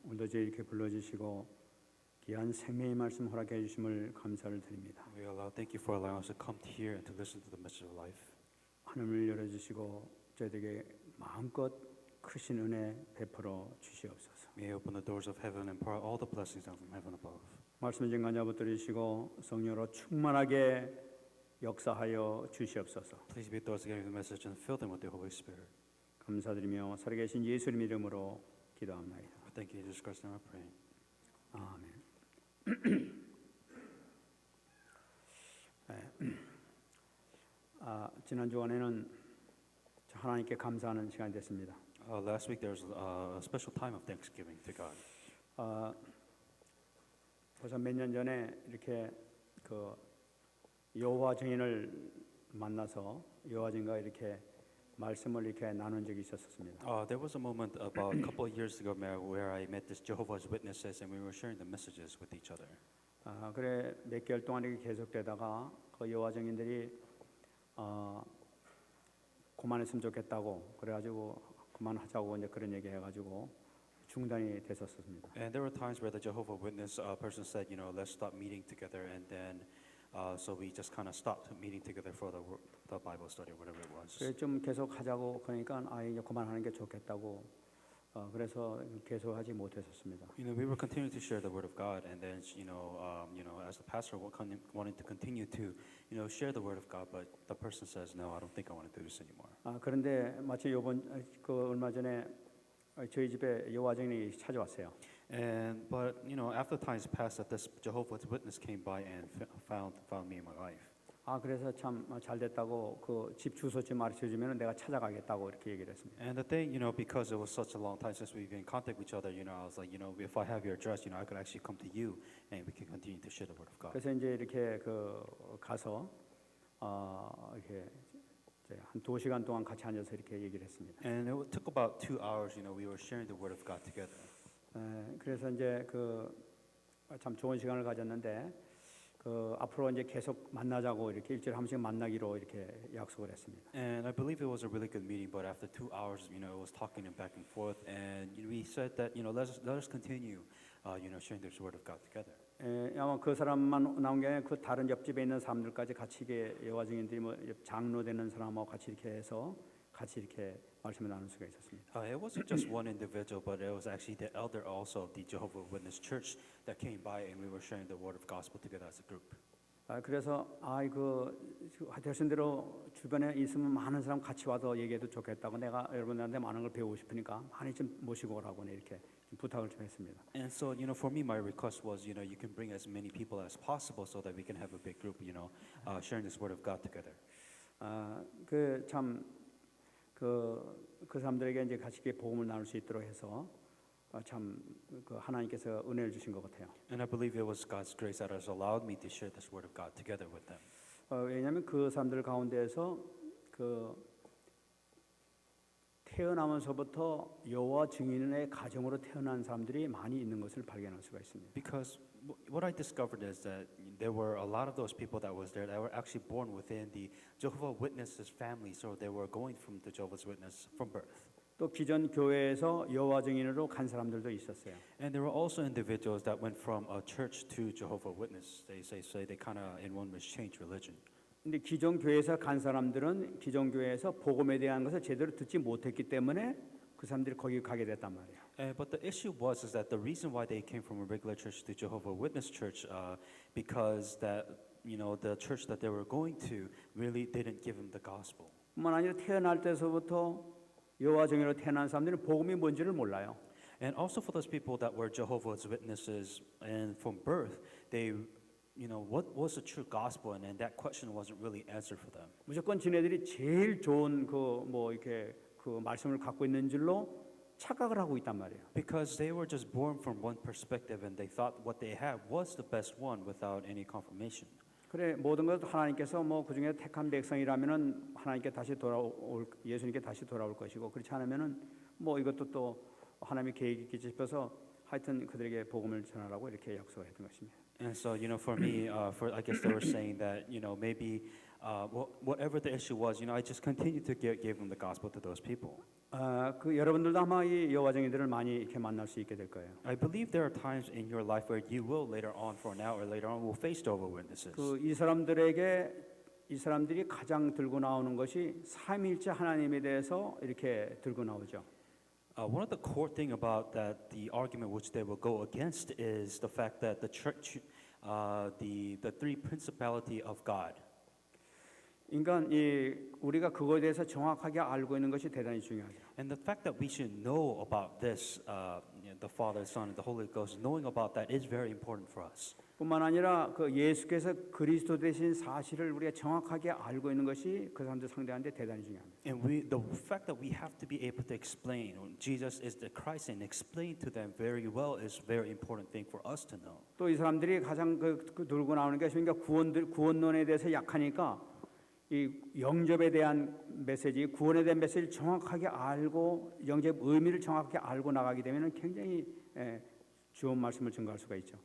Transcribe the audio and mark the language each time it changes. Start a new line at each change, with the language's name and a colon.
Korean: 오늘도 저희 이렇게 불러주시고 귀한 생명의 말씀 허락해 주심을 감사를 드립니다.
English: Thank you for allowing us to come here and to listen to the message of life.
Korean: 하늘을 열어주시고 저희에게 마음껏 크신 은혜 베풀어 주시옵소서.
English: May you open the doors of heaven and pour out all the blessings down from heaven above.
Korean: 말씀을 증거자 붙들으시고 성령으로 충만하게 역사하여 주시옵소서.
English: Please be with those getting the message and fill them with the Holy Spirit.
Korean: 감사드리며 살아계신 예수님 이름으로 기도합니다.
English: Thank you, Jesus Christ, and I pray.
Korean: 아멘. 지난 주간에는 하나님께 감사하는 시간이 됐습니다.
English: Last week there was a special time of thanksgiving to God.
Korean: 벌써 몇 년 전에 이렇게 그 여호와 증인을 만나서 여호와 증인과 이렇게 말씀을 이렇게 나눈 적이 있었습니다.
English: There was a moment about a couple of years ago where I met this Jehovah's Witnesses and we were sharing the messages with each other.
Korean: 그래 몇 개월 동안 이렇게 계속되다가 그 여호와 증인들이 그만했으면 좋겠다고 그래가지고 그만하자고 이제 그런 얘기 해가지고 중단이 됐었습니다.
English: And there were times where the Jehovah's Witness person said, you know, let's stop meeting together, and then so we just kind of stopped meeting together for the Bible study or whatever it was.
Korean: 그래 좀 계속 하자고 그러니까 이제 그만하는 게 좋겠다고 그래서 계속하지 못했었습니다.
English: You know, we were continuing to share the word of God, and then as the pastor wanted to continue to, share the word of God, but the person says, no, I don't think I want to do this anymore.
Korean: 그런데 마치 이번 얼마 전에 저희 집에 여호와 증인이 찾아왔어요.
English: But after times passed, that this Jehovah's Witness came by and found me and my wife.
Korean: 그래서 참 잘 됐다고 그 집 주소지 말해 주면 내가 찾아가겠다고 이렇게 얘기를 했습니다.
English: And the thing, because it was such a long time since we've been in contact with each other, I was like, if I have your address, I could actually come to you and we can continue to share the word of God.
Korean: 그래서 이제 이렇게 그 가서 이렇게 한 2시간 동안 같이 앉아서 이렇게 얘기를 했습니다.
English: And it took about 2 hours, we were sharing the word of God together.
Korean: 그래서 이제 그 참 좋은 시간을 가졌는데 그 앞으로 이제 계속 만나자고 이렇게 일주일에 한 번씩 만나기로 이렇게 약속을 했습니다.
English: And I believe it was a really good meeting, but after 2 hours, it was talking and back and forth, and we said that let us continue, sharing this word of God together.
Korean: 아마 그 사람만 나온 게 아니라 그 다른 옆집에 있는 사람들까지 같이 이게 여호와 증인들이 뭐 장로 되는 사람하고 같이 이렇게 해서 같이 이렇게 말씀을 나눌 수가 있었습니다.
English: It wasn't just one individual, but it was actually the elder also of the Jehovah's Witness Church that came by, and we were sharing the word of gospel together as a group.
Korean: 그래서 하신 대로 주변에 있으면 많은 사람 같이 와서 얘기해도 좋겠다고 내가 여러분들한테 많은 걸 배우고 싶으니까 많이 좀 모시고 오라고 이렇게 부탁을 좀 했습니다.
English: And so, for me, my request was, you can bring as many people as possible so that we can have a big group, sharing this word of God together.
Korean: 그 사람들에게 이제 같이 복음을 나눌 수 있도록 해서 참 그 하나님께서 은혜를 주신 것 같아요.
English: And I believe it was God's grace that has allowed me to share this word of God together with them.
Korean: 왜냐하면 그 사람들 가운데에서 그 태어나면서부터 여호와 증인의 가정으로 태어난 사람들이 많이 있는 것을 발견할 수가 있습니다.
English: Because what I discovered is that there were a lot of those people that was there that were actually born within the Jehovah's Witnesses family, so they were going from the Jehovah's Witness from birth.
Korean: 또 기존 교회에서 여호와 증인으로 간 사람들도 있었어요.
English: And there were also individuals that went from a church to Jehovah's Witness. They kind of in one way changed religion.
Korean: 근데 기존 교회에서 간 사람들은 기존 교회에서 복음에 대한 것을 제대로 듣지 못했기 때문에 그 사람들이 거기 가게 됐단 말이에요.
English: But the issue was that the reason why they came from a regular church to Jehovah's Witness church, because that the church that they were going to really didn't give them the gospel.
Korean: 뿐만 아니라 태어날 때서부터 여호와 증인으로 태어난 사람들은 복음이 뭔지를 몰라요.
English: And also for those people that were Jehovah's Witnesses and from birth, they what was the true gospel, and that question wasn't really answered for them.
Korean: 무조건 지네들이 제일 좋은 이렇게 그 말씀을 갖고 있는 줄로 착각을 하고 있단 말이에요.
English: Because they were just born from one perspective and they thought what they had was the best one without any confirmation.
Korean: 그래 모든 것 하나님께서 그 중에 택한 백성이라면은 하나님께 다시 예수님께 다시 돌아올 것이고 그렇지 않으면은 이것도 또 하나님의 계획이 있겠지 싶어서 하여튼 그들에게 복음을 전하라고 이렇게 약속을 했던 것입니다.
English: And so, for me, for I guess they were saying that, maybe whatever the issue was, I just continued to give them the gospel to those people.
Korean: 그 여러분들도 아마 이 여호와정의들을 많이 이렇게 만날 수 있게 될 거예요.
English: I believe there are times in your life where you will later on, for now or later on, will face Jehovah's Witnesses.
Korean: 그 이 사람들이 가장 들고 나오는 것이 삼위일체 하나님에 대해서 이렇게 들고 나오죠.
English: One of the core thing about that, the argument which they will go against, is the fact that the church, the three principality of God.
Korean: 그러니까 우리가 그거에 대해서 정확하게 알고 있는 것이 대단히 중요하죠.
English: And the fact that we should know about this, the Father, Son, and the Holy Ghost, knowing about that is very important for us.
Korean: 뿐만 아니라 그 예수께서 그리스도 되신 사실을 우리가 정확하게 알고 있는 것이 그 사람들 상대하는데 대단히 중요합니다.
English: And the fact that we have to be able to explain Jesus is the Christ and explain to them very well is very important thing for us to know.
Korean: 또 이 사람들이 가장 그 들고 나오는 게 그러니까 구원론에 대해서 약하니까 이 영접에 대한 메시지, 구원에 대한 메시지를 정확하게 알고 영접 의미를 정확하게 알고 나가게 되면 굉장히 좋은 말씀을 증거할 수가 있죠.